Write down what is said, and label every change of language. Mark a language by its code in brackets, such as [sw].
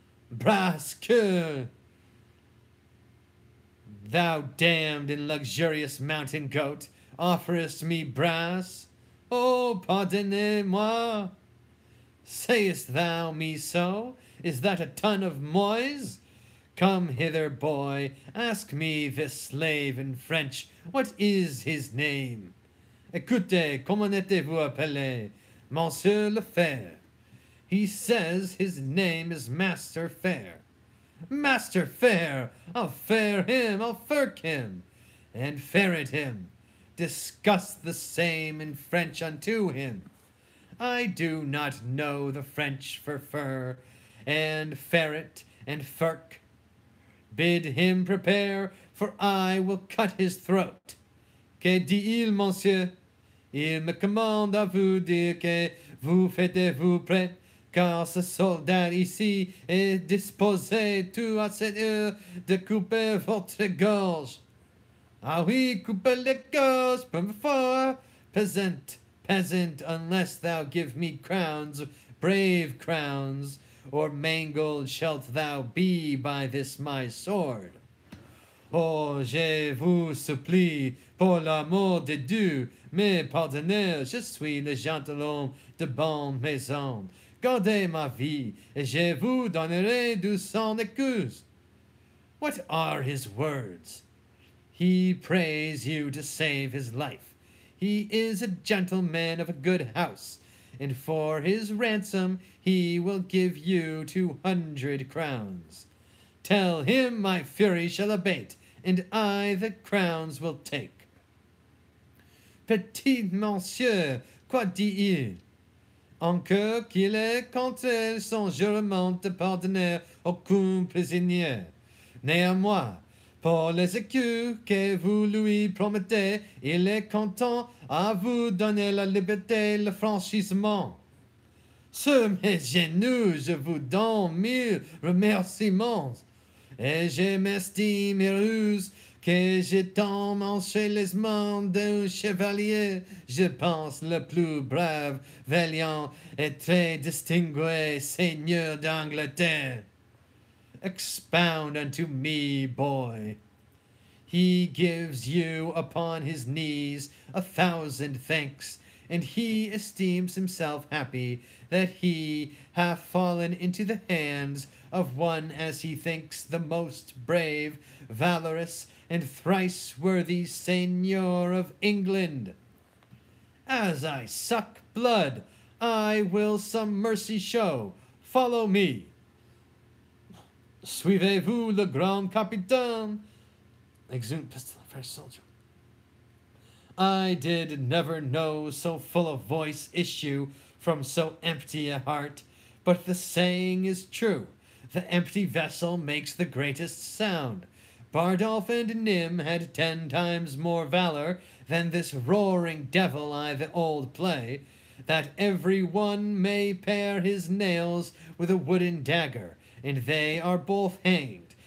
[en] Bras que thou damned and luxurious mountain goat offerest me brass? Oh, [fr] pardonnez-moi. [en] Sayest thou me so? Is that a ton of mois? Come hither, boy, ask me this slave in French, what is his name? [fr] Écoutez, comment êtes-vous appelé? Monsieur le Fer. [en] He says his name is Master Fair. Master Fair! I'll fair him, I'll firk him, and ferret him. Discuss the same in French unto him. I do not know the French for fur, and ferret, and firk. Bid him prepare, for I will cut his throat. [fr] Que dit-il, monsieur? Il me commande à vous dire que vous faites-vous prêt, car ce soldat ici est disposé tout à cette heure de couper votre gorge. Ah oui, couper les gorges, [en] before, peasant, peasant, unless thou give me crowns, brave crowns, or mangled shalt thou be by this my sword. [fr] Oh, je vous supplie, pour l'amour de Dieu, mais pardonnez, je suis le gentilhomme de bonne maison. Gardez ma vie, et je vous donnerai 200 écus. [en] What are his words? He prays you to save his life. He is a gentleman of a good house, and for his ransom he will give you 200 crowns. Tell him my fury shall abate, and I the crowns will take. [fr] Petit monsieur, quoi dit-il? Encore qu'il ait compté son jurement de pardonner aucun prisonnier. Néanmoins, pour les écus que vous lui promettez, il est content à vous donner la liberté et le franchissement. Sur mes genoux, je vous donne 1000 remerciements, et je m'estime heureuse que je tombe chez les mains d'un chevalier, je pense le plus brave, valiant et très distingué seigneur d'Angleterre. [en] Expound unto me, boy. He gives you upon his knees 1,000 thanks, and he esteems himself happy that he hath fallen into the hands of one as he thinks the most brave, valorous, and thrice worthy seigneur of England. As I suck blood, I will some mercy show. Follow me. [fr] Suivez-vous le grand capitaine? [en] Exeunt pistol, fresh soldier. I did never know so full a voice issue from so empty a heart, but the saying is true. The empty vessel makes the greatest sound. Bardolph and Nym had 10 times more valor than this roaring devil I the old play, that every one may pare his nails with a wooden dagger, and they are both hanged.